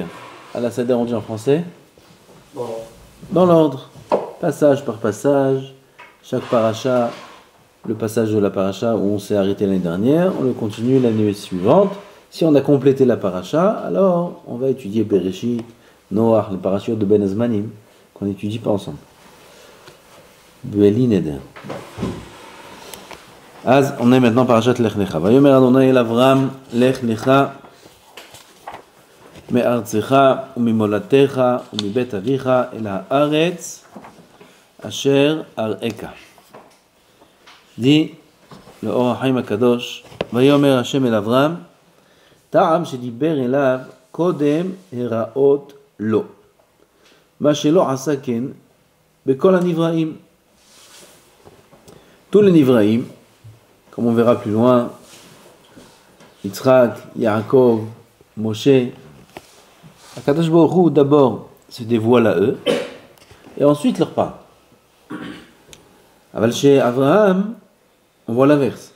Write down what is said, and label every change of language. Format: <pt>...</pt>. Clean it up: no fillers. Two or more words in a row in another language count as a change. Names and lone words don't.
<fr>À la Seder, on dit en français dans l'ordre, passage par passage, chaque paracha, le passage de la paracha où on s'est arrêté l'année dernière, on le continue l'année suivante. Si on a complété la paracha, alors on va étudier Bereshit, Noach, le parachutes de Ben Azmanim, qu'on n'étudie pas ensemble.</fr> <he>בלי נדר.</he> <fr>On est maintenant parachat Lech Lecha.</fr> <he>ויאמר אדני אל אברם לך לך מארצך וממולדתך ומבית אביך אל הארץ אשר אראך.</he> <fr>Dit le</fr> <he>Or HaChaim HaKadosh, ויאמר השם אל אברם טעם שדיבר אליו קודם הראות לו. מה שלא עשה כן בכל הנבראים.</he> <fr>Tous les Nivraïm, comme on verra plus loin, Yitzhak, Yaakov, Moshe, Akadosh Baruch Hu d'abord se dévoile à eux, et ensuite leur parle. Aval chez Abraham, on voit l'inverse.</fr>